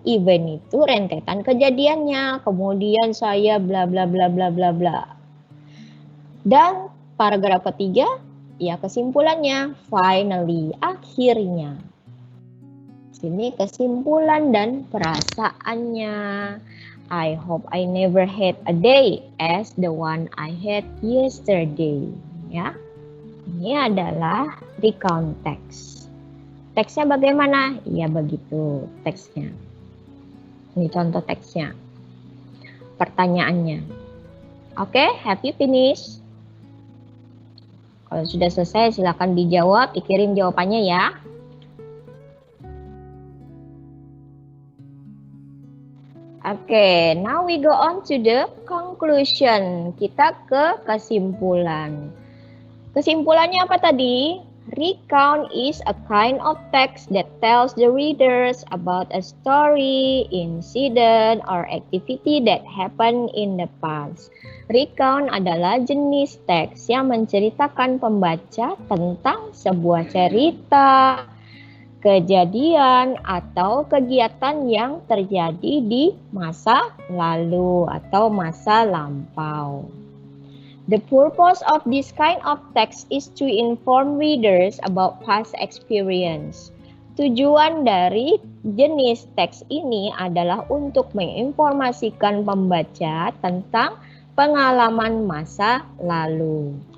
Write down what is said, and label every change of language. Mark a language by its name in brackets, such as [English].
[Indonesian] Event itu rentetan kejadiannya. Kemudian saya bla bla bla bla bla bla. Dan paragraf ketiga ya kesimpulannya. Finally, akhirnya. Sini kesimpulan dan perasaannya. [English] I hope I never had a day as the one I had yesterday. [Indonesian] Ya, ini adalah recount text. Teksnya bagaimana? Ya begitu teksnya. Ini contoh teksnya. Pertanyaannya. Oke, [English] have you finished? [Indonesian] Kalau sudah selesai silakan dijawab, dikirim jawabannya ya. [English] Oke, now we go on to the conclusion. [Indonesian] Kita ke kesimpulan. Kesimpulannya apa tadi? [English] Recount is a kind of text that tells the readers about a story, incident, or activity that happened in the past. [Indonesian] Recount adalah jenis teks yang menceritakan pembaca tentang sebuah cerita, kejadian atau kegiatan yang terjadi di masa lalu atau masa lampau. [English] The purpose of this kind of text is to inform readers about past experience. [Indonesian] Tujuan dari jenis teks ini adalah untuk menginformasikan pembaca tentang pengalaman masa lalu.